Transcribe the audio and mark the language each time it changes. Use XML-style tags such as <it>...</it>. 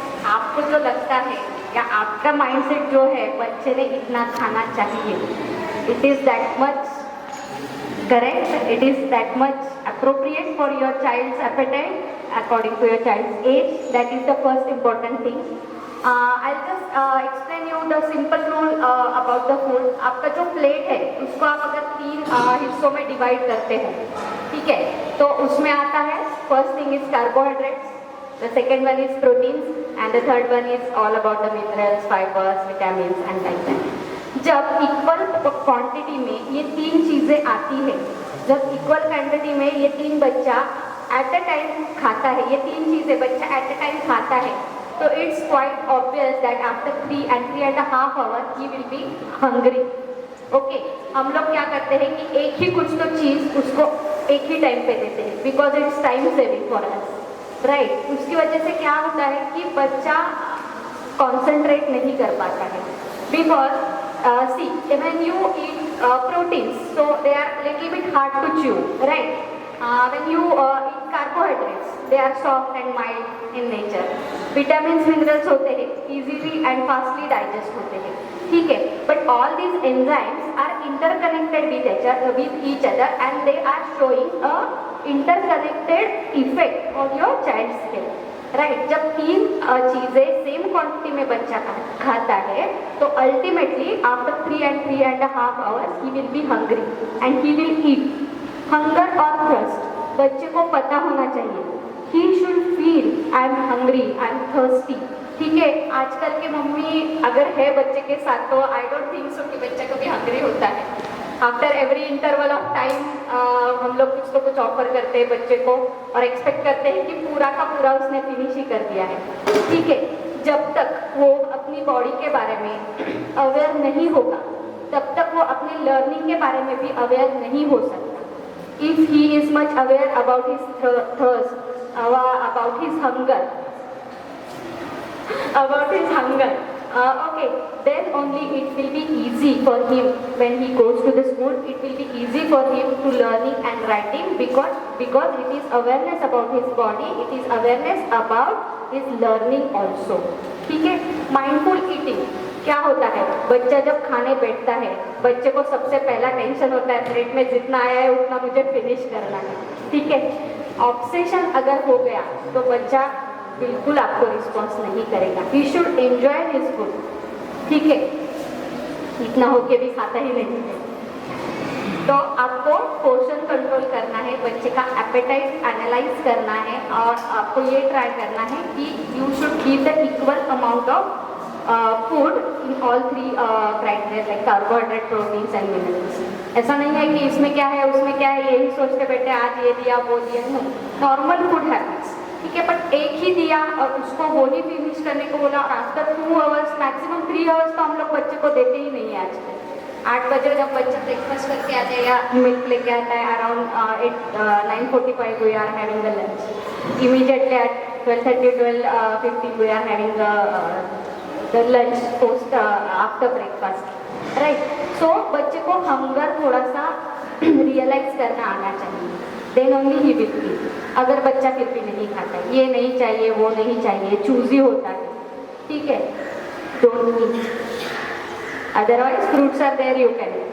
<hi>आपको जो लगता है या आपका माइंडसेट जो है बच्चे ने इतना खाना चाहिए,</hi> <en>it is that much correct, it is that much appropriate for your child's appetite according to your child's age. That is the first important thing. I'll just explain you the simple rule about the food.</en> <hi>आपका जो plate है उसको आप अगर 3 हिस्सों में divide करते हैं, ठीक है, तो उसमें आता है</hi> <en>First thing is carbohydrates, the second one is proteins and the third one is all about the minerals, fibers, vitamins and like that.</en> <hi>जब इक्वल क्वांटिटी में ये 3 चीजें आती है, जब इक्वल क्वांटिटी में ये 3 बच्चा एट अ टाइम खाता है, ये 3 चीजें बच्चा एट अ टाइम खाता है, तो</hi> <en>It's quite obvious that after 3.5 hours he will be hungry.</en> <hi>Okay, हम लोग क्या करते हैं कि एक ही कुछ तो चीज उसको एक ही टाइम पे देते हैं</hi> <en>because it's time saving for us,</en> <hi>right. उसकी वजह से क्या होता है कि बच्चा कॉन्सेंट्रेट नहीं कर पाता है</hi> <en>Because see when you eat proteins so they are little bit hard to chew, right. When you eat carbohydrates, they are soft and mild in nature.</en> <hi>Vitamins, minerals होते हैं,</hi> <en>easily and fastly digest</en> <hi>होते हैं, ठीक है.</hi> <en>But all these enzymes are interconnected with each other and they are showing a interconnected effect on your child's health. Right.</en> <hi>जब 3 चीजें same quantity में बच्चा खाता है</hi> <en>तो ultimately after 3.5 hours he will be hungry and he will eat.</en> <hi>Hunger और thirst बच्चे को पता होना चाहिए.</hi> <en>he should feel I am hungry, I am thirsty,</en> <hi>ठीक है. आजकल के मम्मी अगर है बच्चे के साथ तो</hi> <en>I don't think so</en> <hi>कि बच्चा कभी हंग्री होता है.</hi> <en>after every interval of time</en> <hi>हम लोग कुछ तो कुछ ऑफर करते हैं बच्चे को और एक्सपेक्ट करते हैं कि पूरा का पूरा उसने फिनिश ही कर दिया है, ठीक है. जब तक वो अपनी बॉडी के बारे में अवेयर नहीं होगा तब तक वो अपनी लर्निंग के बारे में भी अवेयर नहीं हो सकता.</hi> <en>If he is much aware about his thirst, about his hunger, okay, then only it will be easy for him when he goes to the school. It will be easy for him to learning and writing because it is awareness about his body. It is awareness about his learning also.</en> <hi>ठीक है. Mindful eating क्या होता है, बच्चा जब खाने बैठता है बच्चे को सबसे पहला टेंशन होता है प्लेट में जितना आया है उतना मुझे फिनिश करना है, ठीक है. ऑब्सेशन अगर हो गया तो बच्चा बिल्कुल आपको रिस्पॉन्स नहीं करेगा.</hi> <en>he should enjoy his food,</en> <hi>ठीक है. इतना होके भी खाता ही नहीं है. तो आपको पोर्शन कंट्रोल करना है, बच्चे का एपेटाइट एनालाइज करना है और आपको ये ट्राई करना है कि</hi> <en>You should give the equal amount of food in all 3 criteria like carbohydrate, proteins and minerals.</en> <hi>ऐसा नहीं है कि इसमें क्या है उसमें क्या है यही सोचते बैठे आज ये दिया वो दिया, नहीं. नॉर्मल फूड हैबिट्स, ठीक है. बट एक ही दिया और उसको वो ही फिनिश करने को बोला और आफ्टर 2 hours मैक्सिमम 3 hours तो हम लोग बच्चे को देते ही नहीं है. आजकल 8 बजे जब बच्चा ब्रेकफास्ट करके आता है या मिल्क लेके आता है around 9:45</hi> <en>we are having the lunch. Immediately at 12:30 12:50 we are having the lunch post after breakfast, right.</en> <hi>So बच्चे को हंगर थोड़ा सा रियलाइज करना आना चाहिए,</hi> <en>Then only he will eat.</en> <hi>अगर बच्चा फिर भी नहीं खाता है, ये नहीं चाहिए वो नहीं चाहिए, चूजी होता है, ठीक है,</hi> <en>Don't eat. Otherwise fruits are there, you can.</en>